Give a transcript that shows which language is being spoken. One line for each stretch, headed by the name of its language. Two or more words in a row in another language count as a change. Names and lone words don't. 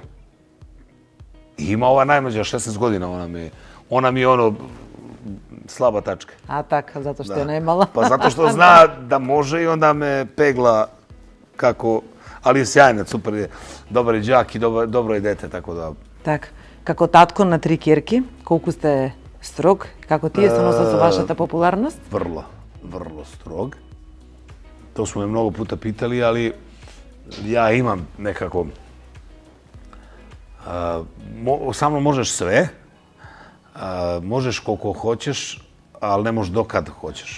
Serbian: I ima ova najmlađa, 16 godina, ona mi je slaba tačka. Така, zato što je najmala. Pa zato što zna da može i onda me pegla kako, ali je sjajna, super je, dobar je đak i dobro je dete, tako da...
Macedonian: Така. Како татко на 3 ќерки, колку сте строг? Како тие се носат со вашата популарност?
Serbian: Vrlo strog. To smo me mnogo puta pitali, ali ja imam nekako... Sa mnom možeš sve, možeš koliko hoćeš, ali ne možeš dokad hoćeš.